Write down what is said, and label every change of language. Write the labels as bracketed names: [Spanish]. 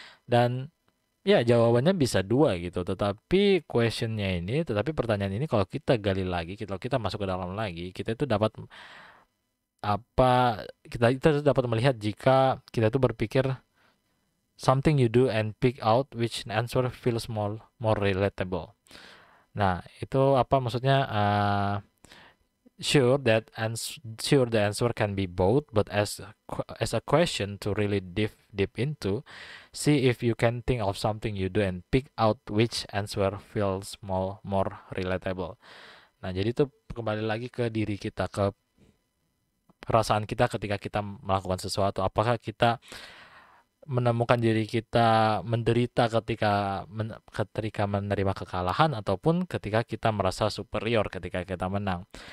[Indonesian] Dan ya, jawabannya bisa dua gitu. Tetapi pertanyaan ini kalau kita gali lagi, kalau kita masuk ke dalam lagi, kita itu dapat kita itu dapat melihat jika kita itu berpikir [English] something you do and pick out which answer feels more relatable. [Indonesian] Nah, itu apa maksudnya? [English] Sure the answer can be both, but as a question to really deep into, see if you can think of something you do and pick out which answer feels more relatable. [Indonesian] Nah, jadi itu kembali lagi ke diri kita, ke perasaan kita ketika kita melakukan sesuatu. Apakah kita menemukan diri kita menderita ketika menerima kekalahan ataupun ketika kita merasa superior ketika kita menang.